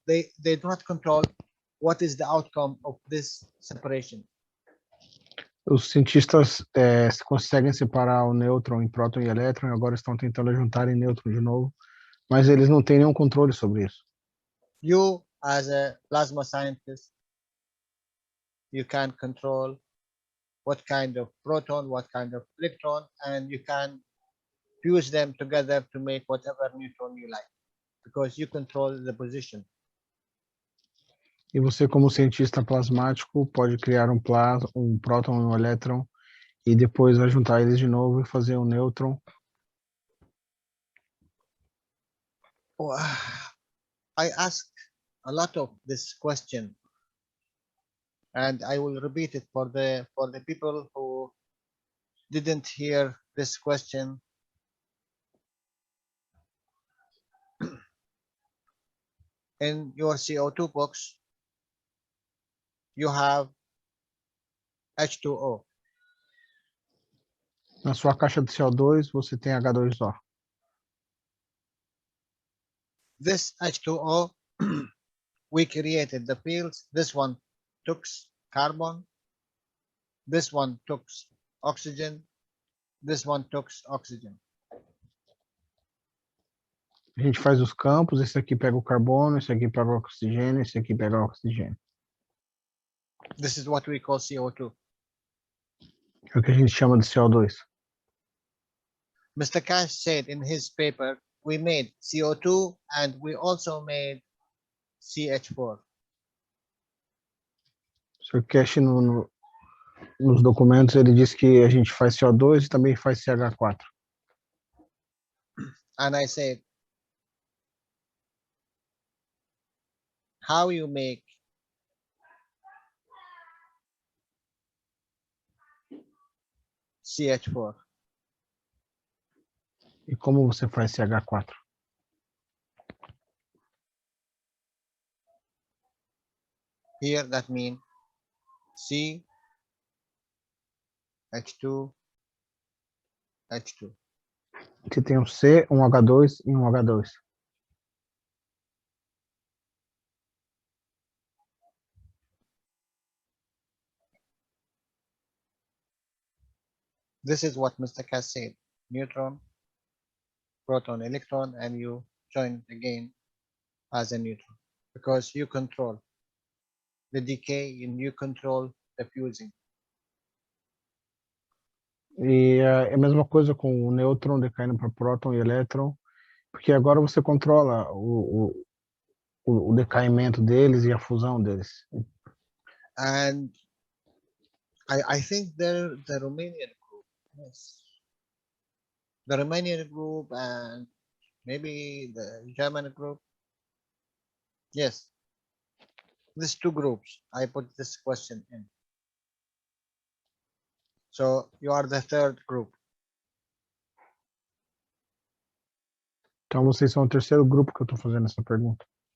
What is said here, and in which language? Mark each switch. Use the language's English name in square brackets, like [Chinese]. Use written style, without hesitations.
[English] They do not control what is the outcome of this separation. [Portuguese] Os cientistas conseguem separar o nêutron em próton e elétron e agora estão tentando juntar em nêutron de novo, mas eles não têm nenhum controle sobre isso. [English] You, as a plasma scientist, you can control what kind of proton, what kind of electron, and you can fuse them together to make whatever neutron you like, because you control the position. [Portuguese] E você, como cientista plasmático, pode criar um próton e um elétron e depois vai juntar eles de novo e fazer um nêutron. [English] I asked a lot of this question, and I will repeat it for the people who didn't hear this question. In your CO2 box, you have H2O. [Portuguese] Na sua caixa de CO2, você tem H2O. [English] This H2O, we created the fields. This one took carbon. This one took oxygen. This one took oxygen. [Portuguese] A gente faz os campos, esse aqui pega o carbono, esse aqui pega o oxigênio, esse aqui pega o oxigênio. [English] This is what we call CO2. [Portuguese] É o que a gente chama de CO2. [English] Mr. Cash said in his paper, we made CO2 and we also made CH4. [Portuguese] Sr. Cash, nos documentos, ele diz que a gente faz CO2 e também faz CH4. [English] And I said, how you make CH4? [Portuguese] E como você faz CH4? [English] Here that means C, H2, H2. [Portuguese] Aqui tem um C, um H2 e um H2. [English] This is what Mr. Cass said. Neutron, proton, electron, and you join it again as a neutron because you control the decay and you control the fusing. [Portuguese] E é a mesma coisa com o nêutron decaindo para próton e elétron, porque agora você controla o decaimento deles e a fusão deles. [English] And I think the Romanian group, yes, the Romanian group and maybe the German group, yes, these two groups, I put this question in. So you are the third group. [Portuguese] Então vocês são o terceiro grupo que eu estou fazendo essa pergunta.